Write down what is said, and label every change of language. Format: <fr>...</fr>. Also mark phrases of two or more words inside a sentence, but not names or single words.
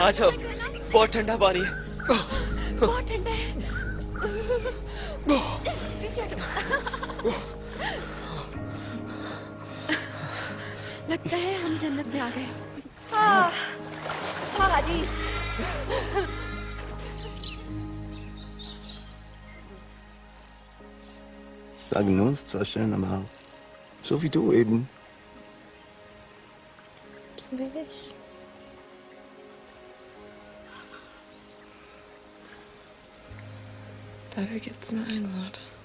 <hi>आ जाओ, अच्छा है ना? बहुत ठंडा पानी है। बहुत ठंडा है। पीछे हटो। लगता है हम जन्नत में आ गए। पारादीस।</hi> <de>Sagen uns zwar schön, aber so wie du eben. So wie ich. Dafür gibt's nur ein Wort.</de>